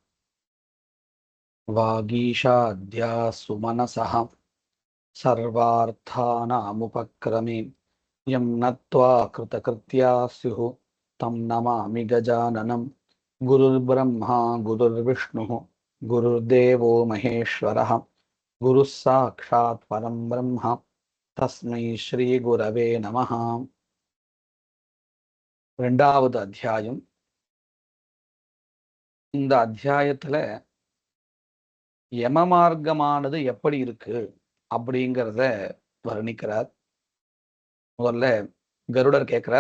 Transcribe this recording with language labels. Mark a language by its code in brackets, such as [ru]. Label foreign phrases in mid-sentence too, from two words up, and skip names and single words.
[sa] वागीशाद्या सुमनसः सर्वार्थानामुपक्रमे यं नत्वा कृतकृत्या स्युः तं नमामि गजाननं। गुरुर्ब्रह्मा गुरुर्विष्णुः गुरुर्देवो महेश्वरः गुरुः साक्षात् परं ब्रह्म तस्मै श्रीगुरवे नमः। [ta] இரண்டாவது அத்தியாயம். இந்த அத்தியாயத்துல யம மார்க்கமானது எப்படி இருக்கு அப்படிங்கிறத வர்ணிக்கிறார். முதல்ல கருடர் கேட்கிறார்.